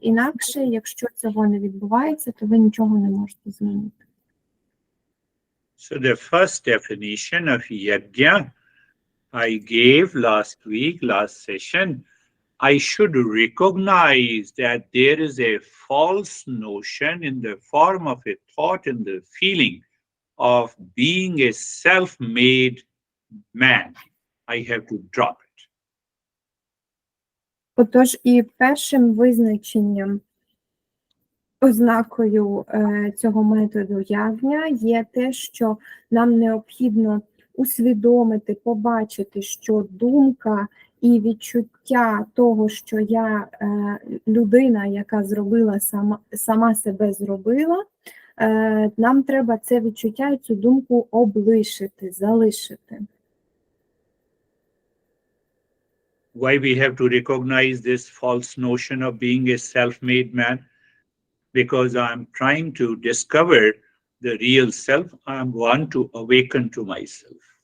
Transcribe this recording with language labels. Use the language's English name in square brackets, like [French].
[Ukrainian] Інакше, якщо цього не відбувається, то ви нічого не можете змінити. [English] So the first definition of yajna I gave last week, last session, I should recognize that there is a false notion in the form of a thought and the feeling of being a self-made man. I have to drop it. [Ukrainian] Отож, і першим визначенням, ознакою цього методу явня є те, що нам необхідно усвідомити, побачити, що думка і відчуття того, що я людина, яка зробила сама себе зробила, нам треба це відчуття і цю думку облишити, залишити. [English] Why we have to recognize this false notion of being a self-made man? Because I'm trying to discover the real self. I want to awaken to myself.